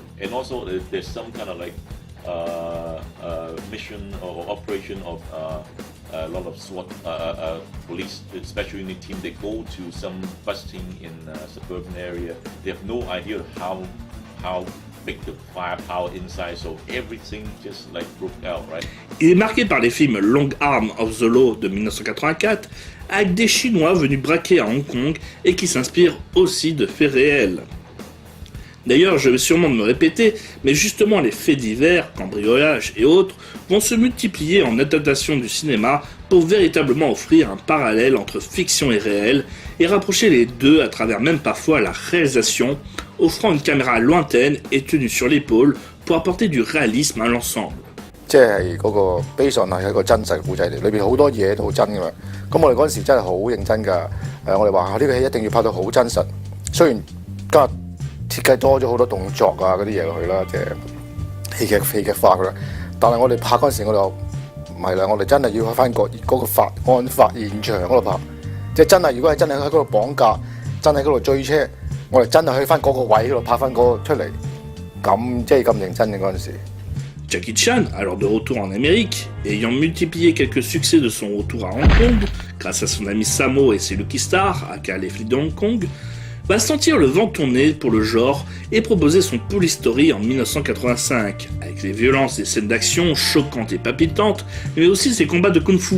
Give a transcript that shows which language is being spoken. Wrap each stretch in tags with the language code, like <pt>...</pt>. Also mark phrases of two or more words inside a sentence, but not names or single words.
<en>And also there's some kind of like mission or operation of a lot of SWAT police, special unit team. They go to some busting in a suburban area. They have no idea how big the firepower inside, so everything just like broke out, right?</en> <fr>Il est marqué par les films Long Arm of the Law de 1984, avec des Chinois venus braquer à Hong Kong et qui s'inspirent aussi de faits réels. D'ailleurs, je vais sûrement me répéter, mais justement les faits divers, cambriolages et autres, vont se multiplier en adaptation du cinéma pour véritablement offrir un parallèle entre fiction et réel, et rapprocher les deux à travers même parfois la réalisation, offrant une caméra lointaine et tenue sur l'épaule pour apporter du réalisme à l'ensemble.</fr> <yue>即係嗰個</yue> <en>based on</en> <yue>係一個真實嘅故仔嚟，裏邊好多嘢都好真㗎嘛。咁我哋嗰陣時真係好認真㗎。我哋話呢個戲一定要拍到好真實。雖然今日設計多咗好多動作啊嗰啲嘢落去啦，即係戲劇化㗎啦。但係我哋拍嗰陣時，我哋話唔係啦，我哋真係要去翻嗰個案發現場嗰度拍。即係真係，如果係真係喺嗰度綁架，真係喺嗰度追車，我哋真係去翻嗰個位嗰度拍翻嗰個出嚟。咁即係咁認真嘅嗰陣時。</yue> <fr>Jackie Chan, alors de retour en Amérique, et ayant multiplié quelques succès de son retour à Hong Kong, grâce à son ami Sammo et ses Lucky Stars, aka les flics de Hong Kong, va sentir le vent tourner pour le genre et proposer son Police Story en 1985, avec les violences des scènes d'action choquantes et palpitantes, mais aussi ses combats de kung-fu.</fr>